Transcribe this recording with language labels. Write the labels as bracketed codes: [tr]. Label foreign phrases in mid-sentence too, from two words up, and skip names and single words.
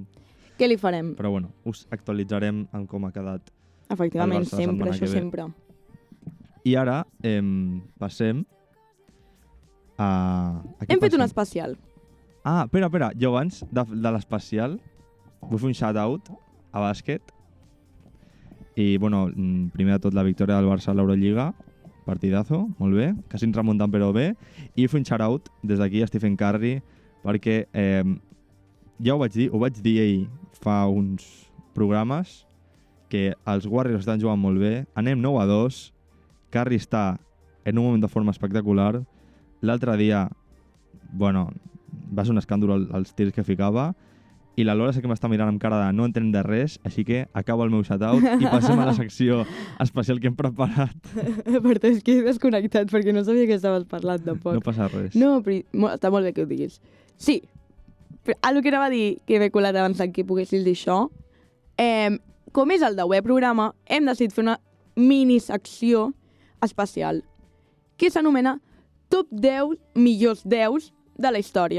[ca] Què li farem? Però bueno, us actualitzarem en com ha quedat. Efectivament, el Barça la sempre, setmana això que ve. sempre. I ara passem a... Hem fet un especial. Ah, espera, jo abans de l'especial vull fer un shout-out a bàsquet. I, bueno, primer de tot la victòria del Barça a l'Eurolliga, partidazo, molt bé, quasi ens remuntant però bé. I vull fer un shout-out des d'aquí a Stephen Curry, perquè ja ho vaig dir ell fa uns programes, que els Warriors estan jugant molt bé, anem 9-2, Curry està en un moment de forma espectacular. L'altre dia, bueno, va ser un escàndol els tirs que ficava, i la Lola sé que m'està mirant amb cara de no entenc de res, així que acabo el meu shout-out i passem a la secció especial que hem preparat. Per és que he desconnectat perquè no sabia que estaves parlant tampoc. No passa res. No, però està molt bé que ho diguis. Sí, però el que anava a dir, que m'he colat abans que poguessis dir això, com és el 10è programa, hem decidit fer una minisecció especial que s'anomena Top 10 millors 10 de la història.